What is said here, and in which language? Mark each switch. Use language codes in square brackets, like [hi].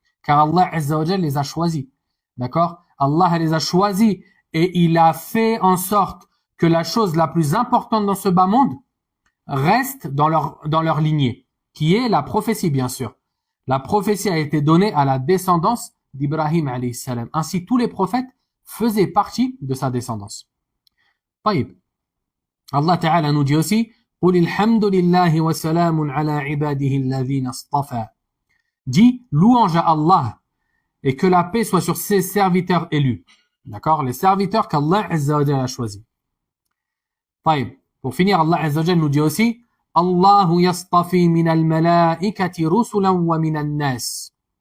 [fr] Car Allah Azza wa Jal les a choisis. D'accord? Allah les a choisis et il a fait en sorte que la chose la plus importante dans ce bas monde reste dans leur lignée, qui est la prophétie, bien sûr. La prophétie a été donnée à la descendance d'Ibrahim alayhi salam. Ainsi, tous les prophètes faisaient partie de sa descendance. Taïb. Allah Ta'ala nous dit aussi [ar] قُلِ الْحَمْدُ لِلَّهِ وَسَلَامٌ عَلَى عِبَادِهِ الَّذِينَ اصْطَفَى. [fr] Dis louange à Allah et que la paix soit sur ses serviteurs élus. D'accord? Les serviteurs qu'Allah Azza wa Jal a choisis. Taïb. Pour finir, Allah Azza wa Jal nous dit aussi [ar] Allahu yastafi min al-malaikati rusulan wa min an-nas.